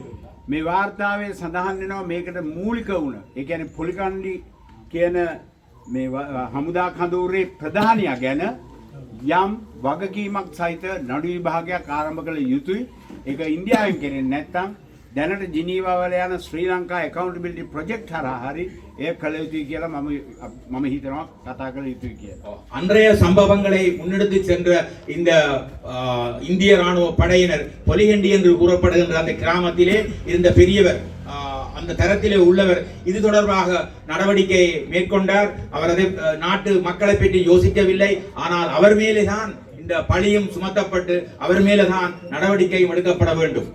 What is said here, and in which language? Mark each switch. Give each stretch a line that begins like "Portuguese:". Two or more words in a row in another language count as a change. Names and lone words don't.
Sinhala: මේ වාර්තාවේ සඳහන් වෙනවා මේකට මූලික වුණ. ඒ කියන්නේ පොලිකණ්ඩි කියන මේ හමුදා කඳවුරේ ප්‍රධානියා ගැන යම් වගකීමක් සහිත නඩු විභාගයක් ආරම්භ කළ යුතුයි. ඒක ඉන්දියාවෙන් කෙරෙන්නේ නැත්නම් දැනට ජිනීවා වල යන ශ්‍රී ලංකා
English: accountability project
Sinhala: හරහා හරි ඒ කළ යුතුයි කියලා මම හිතනවා කතා කළ යුතුයි කියලා.
Tamil: அன்றைய சம்பவங்களை முன்னெடுத்து சென்ற இந்த இந்திய ராணுவ படையினர் பொலிகண்டி என்று கூறப்படுகின்ற அந்த கிராமத்திலே இருந்த பெரியவர் அந்த தரத்திலே உள்ளவர் இது தொடர்பாக நடவடிக்கை மேற்கொண்டார். அவர் அதை நாட்டு மக்களை பற்றி யோசிக்கவில்லை. ஆனால் அவர் மேலேதான் இந்த பழியும் சுமத்தப்பட்டு அவர் மேலேதான் நடவடிக்கையும் எடுக்கப்பட வேண்டும்.